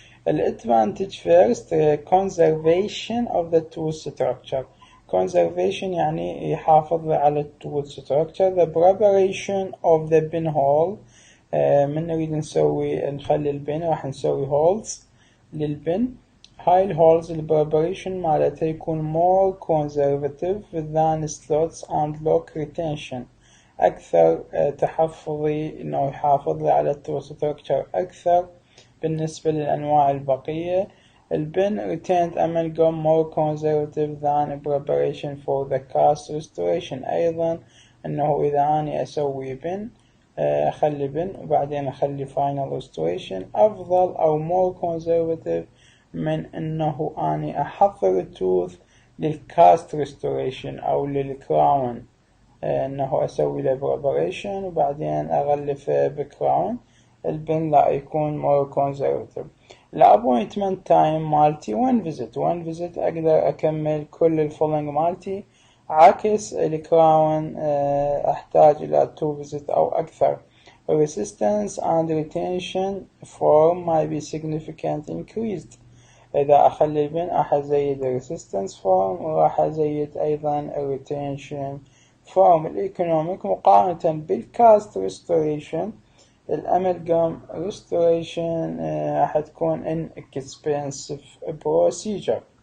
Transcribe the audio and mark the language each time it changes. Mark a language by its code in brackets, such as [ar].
[en] الادفانتج first conservation of the tooth structure. [ar] conservation يعني يحافظ على التوث structure. [en] the preparation of the pin hole [ar] من نريد نخلي البن راح نسوي [en] holes للبن. [ar] هاي الهولز البريبريشن مالتها يكون [en] more conservative than slots and lock retention. [ar] أكثر تحفظي إنه يحافظ لي على التوث structure أكثر بالنسبة للأنواع البقية. [en] البن retained amalgam more conservative than preparation for the cast restoration. [ar] أيضا إنه إذا أنا أسوي بن أخلي بن وبعدين أخلي [en] final restoration [ar] أفضل أو [en] more conservative [ar] من إنه أنا أحضر التوث للكاست restoration أو للكراون إنه أسوي له preparation وبعدين أغلفه بكراون. البن لا يكون [en] more conservative. [ar] الابوينتمنت تايم مالتي [en] one visit [ar] أقدر أكمل كل الفولنج مالتي عكس الكراون أحتاج إلى 2 visit أو أكثر. [en] resistance and retention form might be significant increased. [ar] إذا أخلي البن راح أزيد resistance form وراح أزيد أيضا retention form. الإيكونوميك مقارنة بالكاست restoration الأمالجام restoration راح تكون [en] inexpensive procedure.